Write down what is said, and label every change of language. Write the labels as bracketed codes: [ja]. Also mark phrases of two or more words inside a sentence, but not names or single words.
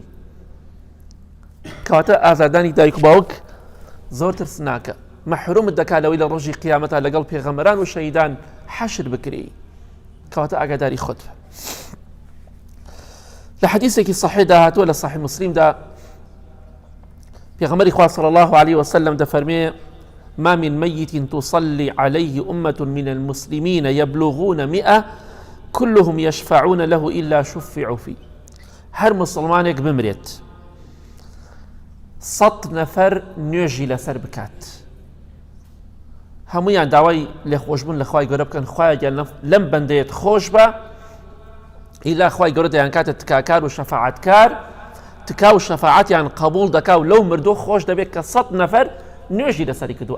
[ckb] کەواتە ئازاردانی دایک و باوک زۆر ترسناکە. مەحرومت دەکات لەوەی لە ڕۆژی قیامەتە لەگەڵ پێغەمبەران و شەهیدان حەشر بکرێی. کەواتە ئاگاداری خۆت بە. لە حەدیثێکی صحیحدا هاتووە لە صحیح مسلمدا پێغەمبەری خوا [ar] صلی الله عليه وسلم [ckb] دەفەرمێ [ar] ما من ميت تصلي عليه أمة من المسلمين يبلغون 100 كلهم يشفعون له إلا شفعوا فيه. [ckb] هر مسلمانێک بمرێت 100 نەفەر نوێژی لەسەر بکات هەموویان داوای لێخۆشبوون لە خوای گەورە بکەن خوایە لەم بەندەیەت خۆش بە ئیلا خوای گەورە دەیان کاتە تکاکار و شەفاعەتکار تکا و شەفاعەتیان قبول دەکا و لەو مردوو خۆش دەبێت کە 100 نەفەر نوێژی لەسەری کردو.